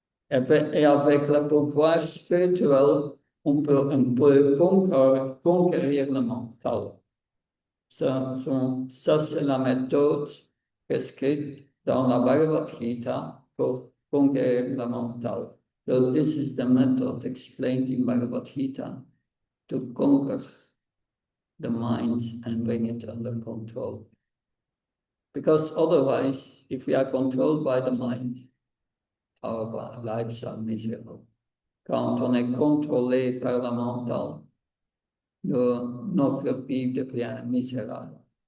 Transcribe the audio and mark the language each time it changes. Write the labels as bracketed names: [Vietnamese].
[French] Et avec le pouvoir spirituel, on peut conquérir le mental. Ça, c'est la méthode prescrite dans la Bhagavad Gita pour conquérir le mental. [English] So this is the method explained in Bhagavad Gita to conquer the mind and bring it under control. Because otherwise, if we are controlled by the mind, our lives are miserable. [French] Quand on est contrôlé par le mental, notre vie devient misérable.